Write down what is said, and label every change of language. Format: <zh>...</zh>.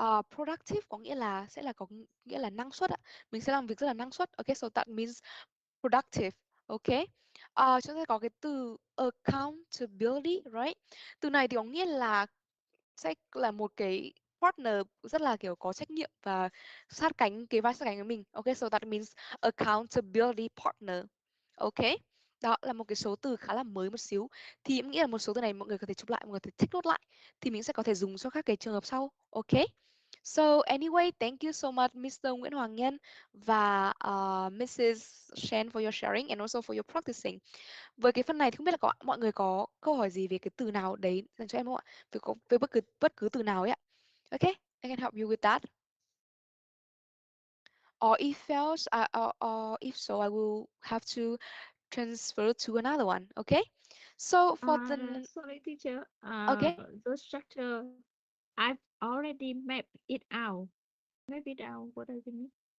<vi>Productive có nghĩa là có nghĩa là năng suất ạ. Mình sẽ làm việc rất là năng suất.</vi> <en>Okay, so that means productive. Okay.</en> <vi>Chúng ta có cái từ accountability, right? Từ này thì có nghĩa là sẽ là một cái partner rất là kiểu có trách nhiệm và sát cánh với mình.</vi> <en>Okay, so that means accountability partner. Okay.</en> <vi>Đó là một cái số từ khá là mới một xíu. Thì em nghĩ là một số từ này mọi người có thể chụp lại, mọi người có thể take note lại. Thì mình sẽ có thể dùng cho các cái trường hợp sau.</vi> <en>Okay. So anyway, thank you so much Mr.</en> <vi>Nguyễn Hoàng Nhân và Mrs.</vi> <en>Shen for your sharing and also for your practicing.</en> <vi>Với cái phần này thì không biết là mọi người có câu hỏi gì về cái từ nào đấy dành cho em không ạ? Về bất cứ từ nào ấy ạ.</vi> <en>Okay, I can help you with that. or if fails, or if so, I will have to transfer to another one. Okay. So for the Sorry, teacher. okay. The structure, I've already mapped it out. Map it out. What does it mean?</en>